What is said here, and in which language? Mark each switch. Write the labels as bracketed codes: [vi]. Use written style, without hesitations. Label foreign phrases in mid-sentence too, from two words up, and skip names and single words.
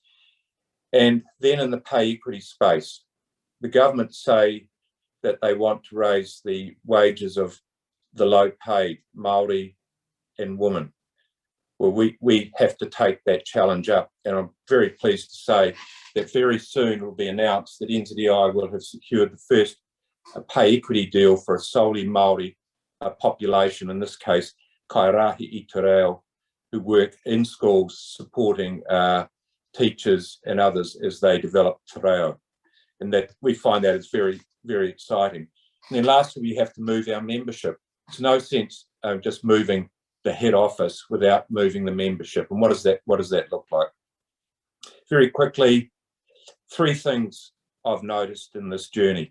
[en] And then in the pay equity space, the government say that they want to raise the wages of the low paid Māori and women. Well, we have to take that challenge up. And I'm very pleased to say that very soon it will be announced that NZI will have secured the first pay equity deal for a solely Māori population, in this case, [mi] kairahi i te reo, [en] who work in schools supporting teachers and others as they develop [mi] te reo. [en] And that we find that is very, very exciting. And then lastly, we have to move our membership. It's no sense just moving the head office without moving the membership. And what does that look like? Very quickly, 3 things I've noticed in this journey.